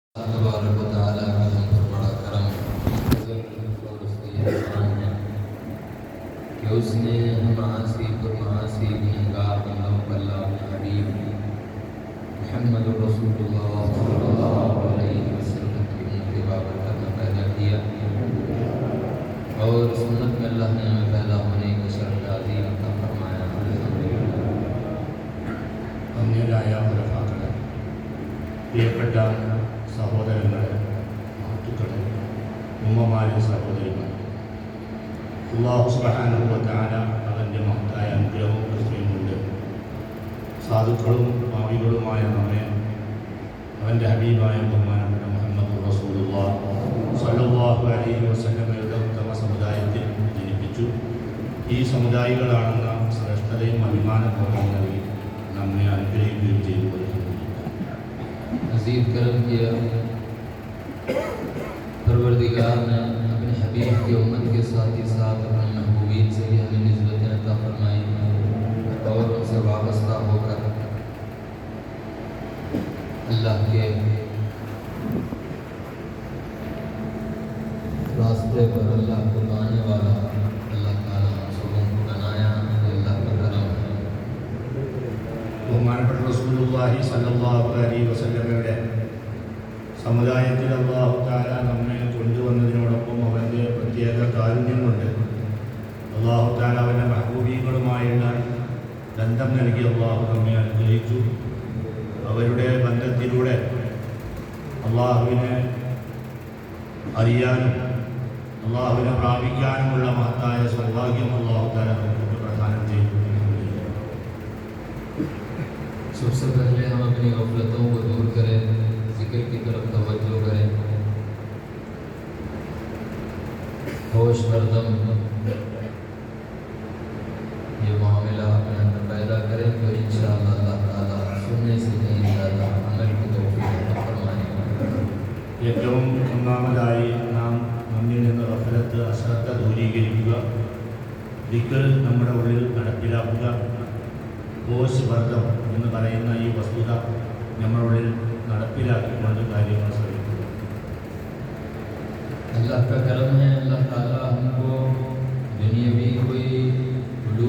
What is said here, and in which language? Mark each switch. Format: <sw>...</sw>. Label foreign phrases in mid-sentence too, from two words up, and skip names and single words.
<ar>تبارك وتعالى</ar> <ur>کا ہم پر بڑا کرم اور اس کی احسان ہے کہ اس نے ماسی گنہگار بندوں کو اللہ اپنے حبیب محمد رسول اللہ</ur> <ar>صلى الله عليه وسلم</ar> <ur>کی امت بابرکت میں پیدا کیا اور اس امت میں اللہ نے ہمیں پیدا ہونے کی شرف عظیم عطا فرمایا.</ur> <ml>അന്യരായ ഉലമാക്കളെ, പ്രിയപ്പെട്ട സഹോദരങ്ങളെ, മഹത്തുക്കളെ, ഉമ്മമാരെ, സഹോദരിമാരെ,</ml> <ar>الله سبحانه وتعالى</ar> <ml>അവൻ്റെ മഹത്തായ അനുഗ്രഹവും കൃപയും കൊണ്ട് സാധുക്കളും ഭാവികളുമായ നമ്മെ അവൻ്റെ ഹബീബായ ബഹുമാനപ്പെട്ട മുഹമ്മദ്</ml> <ar>رسول الله صلى الله عليه وسلم</ar> <ml>ഉത്തമ സമുദായത്തിൽ ജനിപ്പിച്ചു. ഈ സമുദായികളാണെന്ന ശ്രേഷ്ഠതയും അഭിമാനബോധവും നൽകി നമ്മെ അനുഗ്രഹിക്കുകയും ചെയ്തു.</ml> <ur>مزید کرم کیا پروردگار نے اپنے حبیب کی امت کے ساتھ ہی ساتھ اپنے محبوبین سے بھی ہمیں نسبتیں عطا فرمائی اور ان سے وابستہ ہو کر اللہ کے راستے پر اللہ کو پانے والا اللہ تعالیٰ ہم سبوں کو بنایا. اللہ کا کرم ہے.</ur> <ml>ബഹുമാനപ്പെട്ട</ml> <ar>رسول الله صلى الله عليه وسلم</ar> <ml>സമുദായത്തിൽ</ml> <ar>الله تعالى</ar> <ml>നമ്മെ കൊണ്ടുവന്നതിനോടൊപ്പം അവൻ്റെ പ്രത്യേക കാരുണ്യം കൊണ്ട്</ml> <ar>الله تعالى</ar> <ml>അവൻ്റെ മഹബൂബീങ്ങളുമായുള്ള ബന്ധം നൽകി അല്ലാഹു നമ്മെ അനുഗ്രഹിച്ചു. അവരുടെ ബന്ധത്തിലൂടെ അല്ലാഹുവിനെ അറിയാനും അല്ലാഹുവിനെ പ്രാപിക്കാനുമുള്ള മഹത്തായ സൗഭാഗ്യം</ml> <ar>الله تعالى</ar> <ml>നമുക്ക് പ്രദാനം ചെയ്തു.</ml> <ur>سب سے پہلے ہم اپنی غفلتوں کو دور کریں، ذکر کی طرف توجہ کریں، ہوش ہر دم یہ معاملہ اپنے اندر پیدا کریں تو ان شاء اللہ اللہ تعالیٰ سننے سے نہیں زیادہ عمل کی توفیق فرمائے گا.</ur> <ml>ഏറ്റവും ഒന്നാമതായി നാം നമ്മിൽ നിന്ന് ഗഫലത്ത്, അശ്രദ്ധ ദൂരീകരിക്കുക, ദിക്ർ നമ്മുടെ ഉള്ളിൽ നടപ്പിലാക്കുക.</ml> <ur>ہوش وردم</ur> <ml>എന്ന് പറയുന്ന ഈ വസ്തുത നമ്മളുള്ളിൽ നടപ്പിലാക്കിക്കൊണ്ട് കാര്യങ്ങൾ ശ്രമിക്കുക.</ml> <ur>اللہ کا کرم ہے، اللہ تعالیٰ ہم کو دنیاوی کوئی</ur>